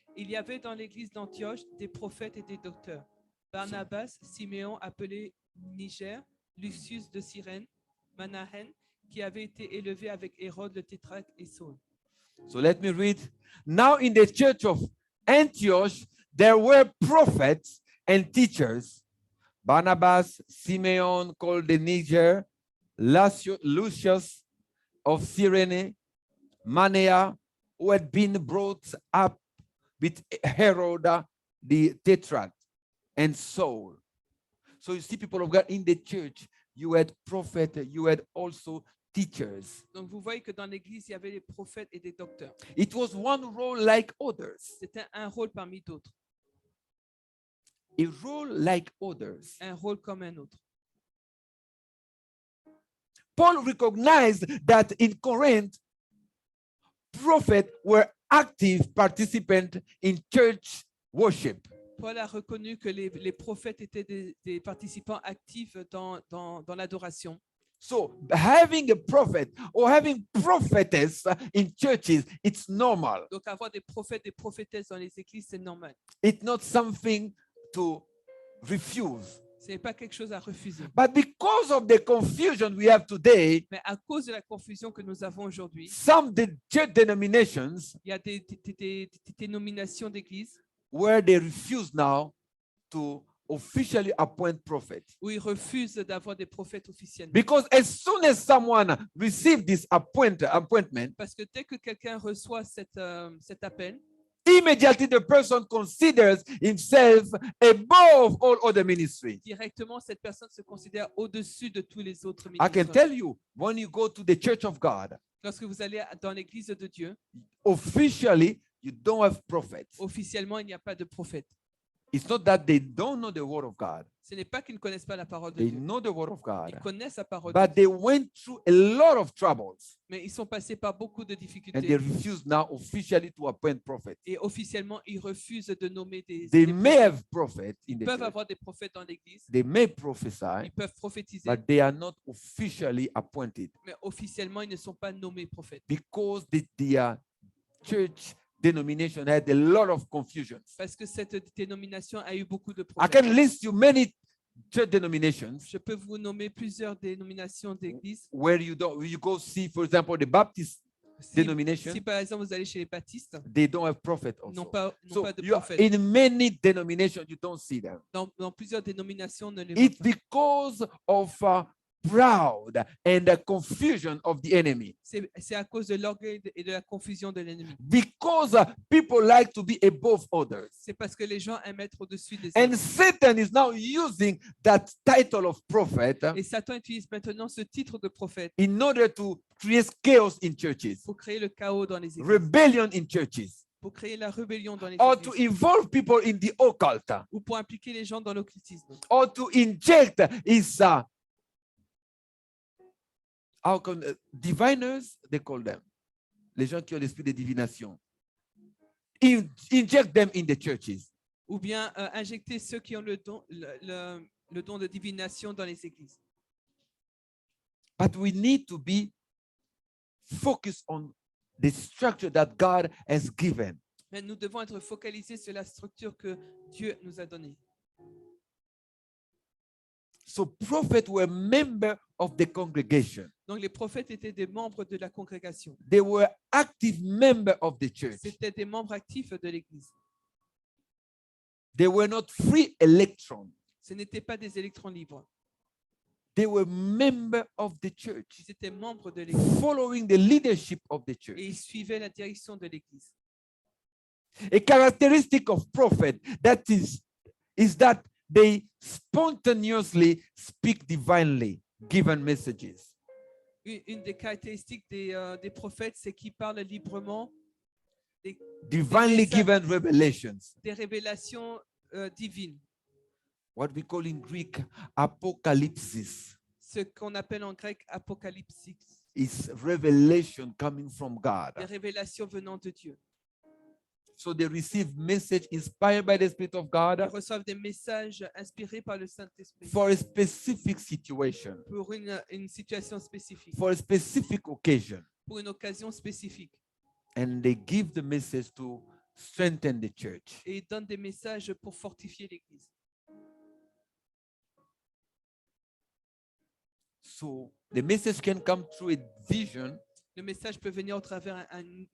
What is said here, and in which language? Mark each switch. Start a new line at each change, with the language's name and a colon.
French: Il y avait dans l'église d'Antioche des prophètes et des docteurs. Barnabas, Siméon appelé Niger, Lucius de Cyrène, Manahen, qui avait été élevé avec Hérode le tétrarque et Saul.
English: So let me read. Now in the church of Antioch, there were prophets and teachers. Barnabas, Simeon called the Niger, Lucius of Cyrene, Manaen, who had been brought up with Herod the Tetrarch, and Saul. So you see, people of God, in the church, you had prophets, you had also teachers.
French: Donc vous voyez que dans l'église, il y avait des prophètes et des docteurs.
English: It was one role like others.
French: C'était un rôle parmi d'autres,
English: A role like others.
French: un rôle comme un autre.
English: Paul recognized that in Corinth, prophets were active participants in church worship.
French: Paul a reconnu que les prophètes étaient des participants actifs dans l'adoration.
English: So having a prophet or having prophetess in churches, it's normal.
French: Donc avoir des prophètes, des prophétesses dans les églises, c'est normal.
English: It's not something to refuse.
French: Ce n'est pas quelque chose à refuser.
English: But because of the confusion we have today,
French: Mais à cause de la confusion que nous avons aujourd'hui,
English: some church denominations
French: il y a des dénominations d'églises
English: where they refuse now to officially appoint prophets.
French: où ils refusent d'avoir des prophètes officiellement.
English: Because as soon as someone receives this appointment,
French: Parce que dès que quelqu'un reçoit cet appel,
English: immediately the person considers himself above all other ministry.
French: directement, cette personne se considère au-dessus de tous les autres
English: I can
French: ministres.
English: tell you, when you go to the church of God,
French: Lorsque vous allez dans l'église de Dieu,
English: officially, you don't have prophets.
French: officiellement, il n'y a pas de prophète.
English: It's not that they don't know the word of God.
French: Ce n'est pas qu'ils ne connaissent pas la parole de
English: They
French: Dieu.
English: know the word of
French: Ils
English: God.
French: connaissent la parole de
English: But they went through a lot of troubles.
French: Mais ils sont passés par beaucoup de
English: And they
French: difficultés.
English: refuse now officially to appoint prophets.
French: Et officiellement, ils refusent de nommer des
English: They
French: prophètes.
English: may have prophets in
French: Ils
English: the
French: peuvent
English: church.
French: avoir des prophètes dans l'Église.
English: They may prophesy,
French: Ils peuvent prophétiser.
English: but they are not officially appointed
French: Mais officiellement, ils ne sont pas nommés prophètes.
English: because their church denomination had a lot of confusion.
French: Parce que cette dénomination a eu beaucoup de
English: I
French: problèmes.
English: can list you many church denominations
French: Je peux vous nommer plusieurs dénominations d'église.
English: where you go see, for example, the Baptist
French: Si,
English: denomination,
French: si par exemple vous allez chez les baptistes,
English: they don't have prophets
French: ils n'ont
English: also.
French: pas
English: So
French: de
English: you are,
French: prophète.
English: in many denominations, you don't see them.
French: Dans plusieurs dénominations, on ne les voit
English: It's
French: pas.
English: because of proud and the confusion of the enemy.
French: C'est à cause de l'orgueil et de la confusion de l'ennemi.
English: Because people like to be above others.
French: C'est parce que les gens aiment être au-dessus des
English: And
French: autres.
English: Satan is now using that title of prophet
French: Et Satan utilise maintenant ce titre de prophète
English: in order to create chaos in churches,
French: pour créer le chaos dans les églises,
English: rebellion in churches,
French: pour créer la rébellion dans les
English: or to
French: églises,
English: involve people in the occult,
French: ou pour impliquer les gens dans l'occultisme,
English: or to inject his diviners, they call them,
French: les gens qui ont l'esprit de divination,
English: inject them in the churches.
French: ou bien injecter ceux qui ont le don de divination dans les églises.
English: But we need to be focused on the structure that God has given.
French: Mais nous devons être focalisés sur la structure que Dieu nous a donnée.
English: So prophets were members of the congregation.
French: Donc les prophètes étaient des membres de la congrégation.
English: They were active members of the church.
French: C'étaient des membres actifs de l'Église.
English: They were not free electrons.
French: Ce n'étaient pas des électrons libres.
English: They were members of the church,
French: Ils étaient membres de l'Église
English: following the leadership of the
French: et
English: church.
French: ils suivaient la direction de l'Église.
English: A characteristic of prophets is that they spontaneously speak divinely given messages.
French: Une des caractéristiques des prophètes, c'est qu'ils parlent librement
English: Divinely
French: messages.
English: given revelations.
French: des révélations divines,
English: What we call in Greek apocalypsis
French: ce qu'on appelle en grec apocalypse,
English: is revelation coming from God.
French: des révélations venant de Dieu.
English: So they receive message inspired by the Spirit of
French: Ils
English: God
French: reçoivent des messages inspirés par le Saint-Esprit
English: for a specific situation,
French: pour une situation spécifique,
English: for a specific occasion.
French: pour une occasion spécifique.
English: And they give the message to strengthen the church.
French: Et ils donnent des messages pour fortifier l'Église.
English: So the message can come through a vision
French: Le message peut venir au travers une